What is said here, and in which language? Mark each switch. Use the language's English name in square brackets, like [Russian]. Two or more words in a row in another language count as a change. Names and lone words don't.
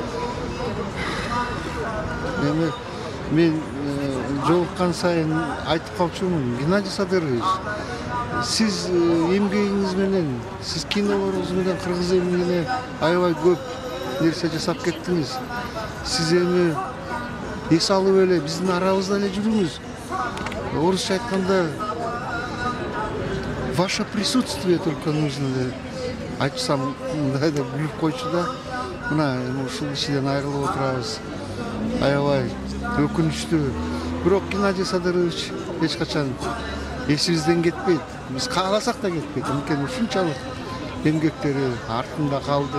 [Kyrgyz] Мен жолуккан сайын айтып калчумун, Геннадий Садырович, сиз эмгегиңиз менен, сиз кинолоруңуз менен кыргыз элине аябай көп нерсе жасап кеттиңиз. Сиз эми эс алып эле биздин арабызда эле жүрүңүз. Орусча айтканда, [Russian] ваше присутствие только нужно [Kyrgyz] деп айтсам, мындай да күлүп койчу да. Мына ушул кишиден айрылып отурабыз. Аябай өкүнүчтүү. Бирок Геннадий Садырович эч качан эсибизден кетпейт. Биз кааласак да кетпейт. Анткени ушунчалык эмгектери артында калды.